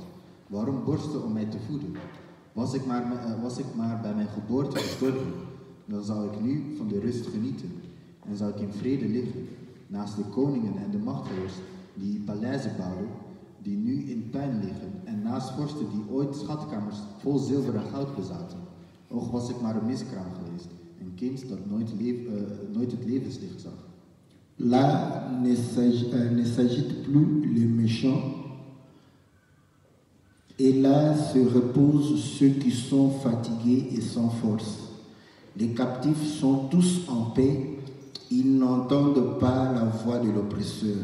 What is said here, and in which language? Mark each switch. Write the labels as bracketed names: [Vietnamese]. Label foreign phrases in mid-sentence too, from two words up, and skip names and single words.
[Dutch] Waarom borsten om mij te voeden? Was ik maar bij mijn geboorte gestorven, dan zou ik nu van de rust genieten en zou ik in vrede liggen, naast de koningen en de machthebbers die paleizen bouwden, die nu in puin liggen, en naast vorsten die ooit schatkamers vol zilver en goud bezaten. Och, was ik maar een miskraam geweest, een kind dat nooit het levenslicht zag. [French] Là ne s'agite plus le méchant, et là se reposent ceux qui sont fatigués et sans force. Les captifs sont tous en paix, ils n'entendent pas la voix de l'oppresseur.